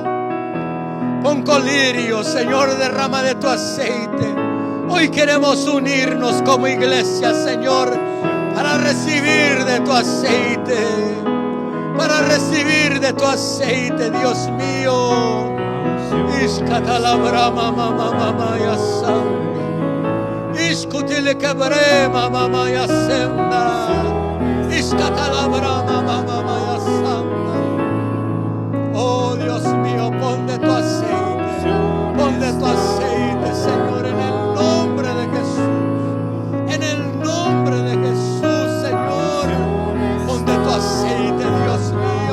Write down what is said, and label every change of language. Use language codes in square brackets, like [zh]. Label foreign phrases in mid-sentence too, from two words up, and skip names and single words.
[es] Pon colirio, Señor, derrama de tu aceite. Hoy queremos unirnos como iglesia, Señor, para recibir de tu aceite. Para recibir de tu aceite, Dios mío. Iskatalabrama mama mama yasam. Iskutile kebrema mama yasemna. Iskatalabrama mama mama yasamna. Oh Dios mío, pon de tu aceite. Pon de tu aceite, Señor, en el nombre de Jesús. En el nombre de Jesús, Señor. Pon de tu aceite, Dios mío.